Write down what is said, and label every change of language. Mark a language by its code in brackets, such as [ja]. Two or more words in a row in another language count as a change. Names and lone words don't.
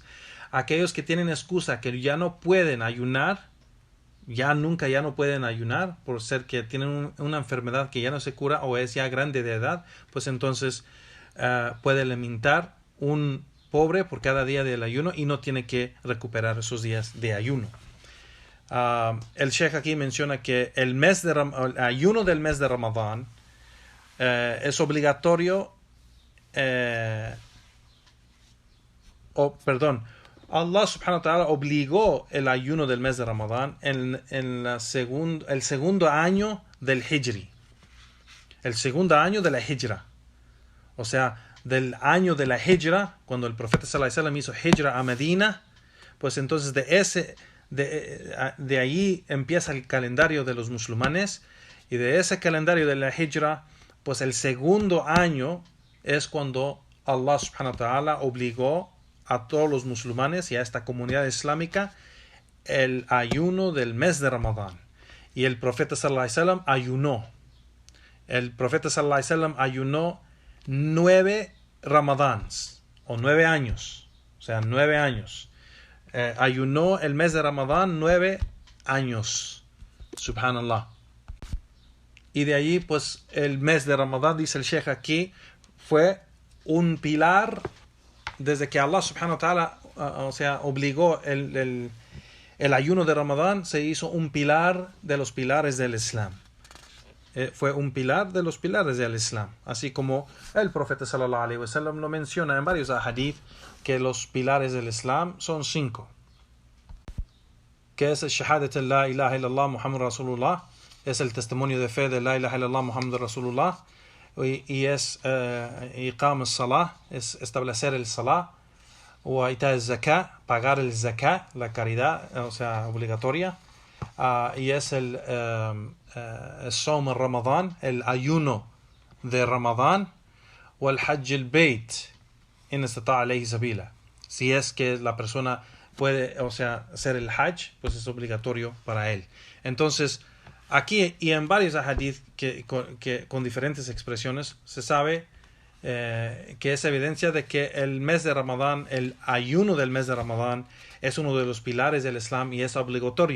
[es] Aquellos que tienen excusa que ya no pueden ayunar, ya no pueden ayunar por ser que tienen una enfermedad que ya no se cura o es ya grande de edad, pues entonces puede alimentar un pobre por cada día del ayuno y no tiene que recuperar esos días de ayuno. El Sheikh aquí menciona que el ayuno del mes de Ramadán es obligatorio. Allah [ar] سبحانه وتعالى [es] obligó el ayuno del mes de Ramadán en el segundo año del Hijri. El segundo año de la Hijra. O sea, del año de la Hijra, cuando el profeta [ar] صلى الله عليه وسلم [es] hizo Hijra a Medina, pues entonces de ahí empieza el calendario de los musulmanes, y de ese calendario de la Hijra, pues el segundo año es cuando Allah [ar] سبحانه وتعالى [es] obligó a todos los musulmanes y a esta comunidad islámica el ayuno del mes de Ramadán. Y el profeta [ar] صلى الله عليه وسلم [es] ayunó. El profeta [ar] صلى الله عليه وسلم [es] ayunó 9 Ramadans, o 9 años. O sea, 9 años. Ayunó el mes de Ramadán 9 años. Subhanallah. Y de allí, pues, el mes de Ramadán, dice el Sheikh aquí, fue un pilar desde que Allah [ar] سبحانه وتعالى, [es] obligó el ayuno de Ramadán, se hizo un pilar de los pilares del Islam. Fue un pilar de los pilares del Islam. Así como el profeta [ar] صلى الله عليه وسلم [es] lo menciona en varios hadith, que los pilares del Islam son 5. Que es el [ar] شهادة لا إله إلا الله محمد رسول الله, [es] es el testimonio de fe de [ar] لا إله إلا الله محمد رسول الله, [es] y es [ar] إقام الصلاة, [es] es establecer el salah, o [ar] إيتاء الزكاة, [es] pagar el zakah, la caridad, o sea, obligatoria, y es el [ar] صوم رمضان, [es] el ayuno de Ramadán, o el [ar] حج البيت إن استطاع إليه سبيلا. [es] Si es que la persona puede, hacer el hajj, pues es obligatorio para él. Entonces, aquí y en varios hadith que con diferentes expresiones se sabe que es evidencia de que el mes de Ramadán, el ayuno del mes de Ramadán, es uno de los pilares del Islam y es obligatorio.